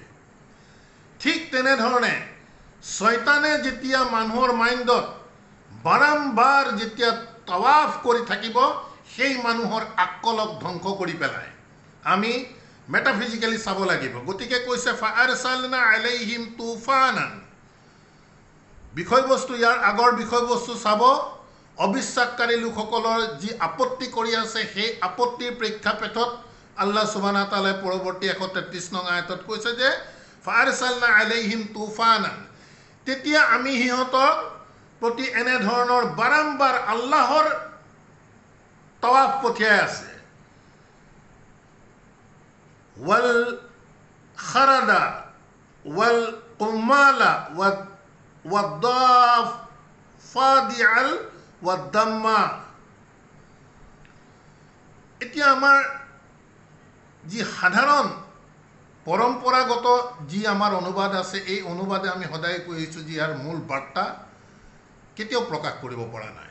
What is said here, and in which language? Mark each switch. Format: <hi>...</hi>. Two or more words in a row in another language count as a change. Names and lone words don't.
<as>ঠিক তেনেধৰণে শয়তানে যেতিয়া মানুহৰ মাইণ্ডত বাৰম্বাৰ যেতিয়া তাৱাফ কৰি থাকিব, সেই মানুহৰ আক্কলক ধ্বংস কৰি পেলায়। আমি মেটাফিজিকেলি চাব লাগিব। গতিকে কৈছে</as> <ar>فأرسلنا عليهم طوفانا.</ar> <as>বিষয়বস্তু, ইয়াৰ আগৰ বিষয়বস্তু চাব। অবিশ্বাসকাৰী লোকসকলৰ যি আপত্তি কৰি আছে, সেই আপত্তিৰ প্ৰেক্ষাপটত</as> <ar>الله سبحانه وتعالى</ar> <as>পৰৱৰ্তী 133 নং আয়াতত কৈছে যে</as> <ar>فأرسلنا عليهم طوفانا.</ar> <as>তেতিয়া আমি সিহঁতৰ প্ৰতি এনেধৰণৰ বাৰম্বাৰ আল্লাহৰ তাৱাফ পঠিয়াই আছে।</as> <ar>والجراد والقمل والضفادع والدم.</ar> <as>এতিয়া আমাৰ যি সাধাৰণ পৰম্পৰাগত যি আমাৰ অনুবাদ আছে, এই অনুবাদে আমি সদায় কৈ আহিছোঁ যে ইয়াৰ মূল বাৰ্তা কেতিয়াও প্ৰকাশ কৰিব পৰা নাই।</as>